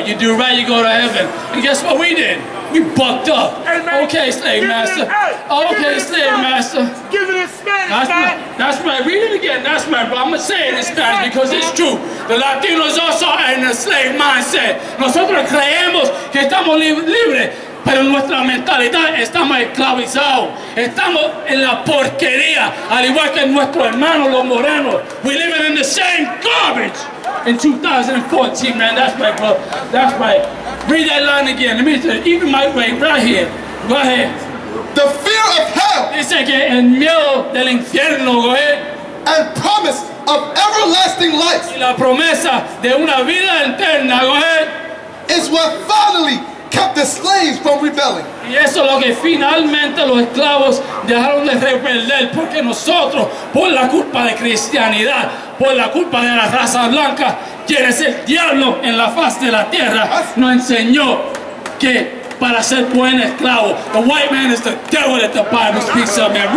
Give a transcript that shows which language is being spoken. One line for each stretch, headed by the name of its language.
English: You do right, you go to heaven. And guess what we did? We bucked up. Hey, man, okay, slave master. Okay, slave master. Give it in Spanish, man. That's right. Read it again. That's right, bro. I'm going to say it in Spanish because it's true. The Latinos also are in a slave mindset.
Spanish: Nosotros creemos que estamos libres, pero nuestra mentalidad estamos esclavizados. Estamos en la porquería, al igual que nuestros hermanos los morenos.
English: We living in the same garbage in 2014, man. That's right, bro. That's right. Read that line again. Let me say, even my way, right here. Go ahead. The fear of hell.
Spanish: Dice que el miedo del infierno,
English: go ahead. And promise of everlasting life.
Spanish: Y la promesa de una vida eterna,
English: go ahead. Is what finally kept the slaves from rebelling.
Spanish: Y eso es lo que finalmente los esclavos dejaron de rebelde, porque nosotros, por la culpa de cristianidad, por la culpa de la raza blanca, quien es el diablo en la faz de la tierra, nos enseñó que para ser buen esclavo.
English: The white man is the devil that the Bible speaks of, man.